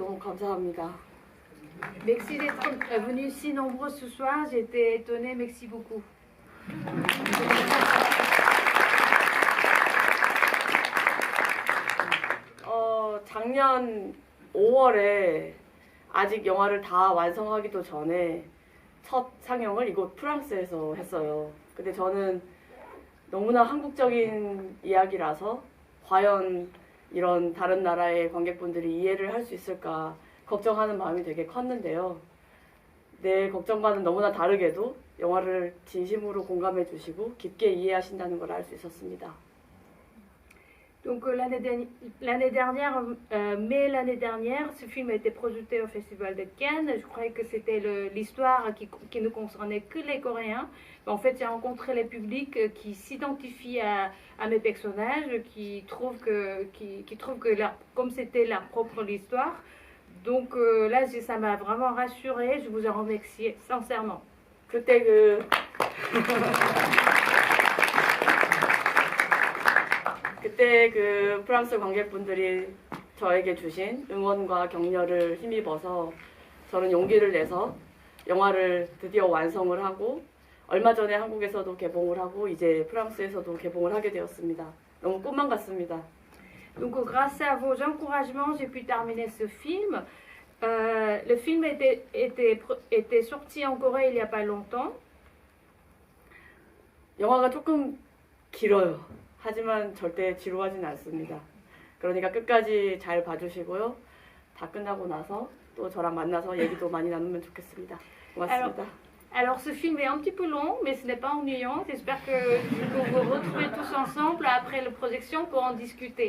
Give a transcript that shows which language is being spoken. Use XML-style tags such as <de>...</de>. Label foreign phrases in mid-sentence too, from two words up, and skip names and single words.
<ko>너무 감사합니다.</ko> <fr>Merci d'être venus si nombreux ce soir. J'étais étonnée. Merci beaucoup.</fr> <ko>작년 5월에 아직 영화를 다 완성하기도 전에 첫 상영을 이곳 프랑스에서 했어요. 근데 저는 너무나 한국적인 이야기라서 과연 이런 다른 나라의 관객분들이 이해를 할 수 있을까 걱정하는 마음이 되게 컸는데요. 내 걱정과는 너무나 다르게도 영화를 진심으로 공감해 주시고 깊게 이해하신다는 걸 알 수 있었습니다.</ko> <fr>Donc l'année dernière, mai l'année dernière, ce film a été projeté au Festival de Cannes. Je croyais que c'était l'histoire qui ne concernait que les Coréens. Mais en fait, j'ai rencontré les publics qui s'identifient à mes personnages, qui trouvent que comme c'était leur propre histoire. Donc là, ça m'a vraiment rassurée. Je vous en remercie sincèrement.</fr> <ko>그때 그 프랑스 관객분들이 저에게 주신 응원과 격려를 힘입어서 저는 용기를 내서 영화를 드디어 완성을 하고 얼마 전에 한국에서도 개봉을 하고 이제 프랑스에서도 개봉을 하게 되었습니다. 너무 꿈만 같습니다.</ko> <fr>Donc grâce à vos encouragements, j'ai pu terminer ce film. Le film était sorti en Corée il n'y a pas longtemps.</fr> <ko>영화가 조금 길어요. 하지만 절대 지루하진 않습니다. 그러니까 끝까지 잘 봐주시고요. 다 끝나고 나서 또 저랑 만나서 얘기도 많이 나누면 좋겠습니다. 고맙습니다.</ko> <fr>Alors ce film est un petit peu long, mais ce n'est pas ennuyant. J'espère que vous vous retrouvez tous ensemble après la projection pour en discuter.</fr>